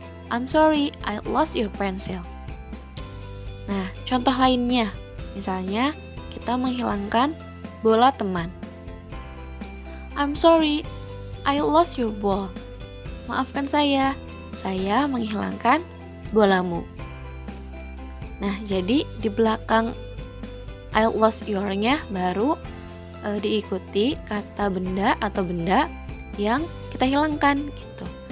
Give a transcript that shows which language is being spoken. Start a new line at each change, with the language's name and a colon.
English: I'm sorry, I lost your pencil.
Indonesian: Nah, contoh lainnya, misalnya kita menghilangkan bola teman.
English: I'm sorry, I lost your ball.
Indonesian: Maafkan saya menghilangkan bolamu. Nah, jadi di belakang
English: I lost your-
Indonesian: nya baru diikuti kata benda atau benda yang kita hilangkan gitu.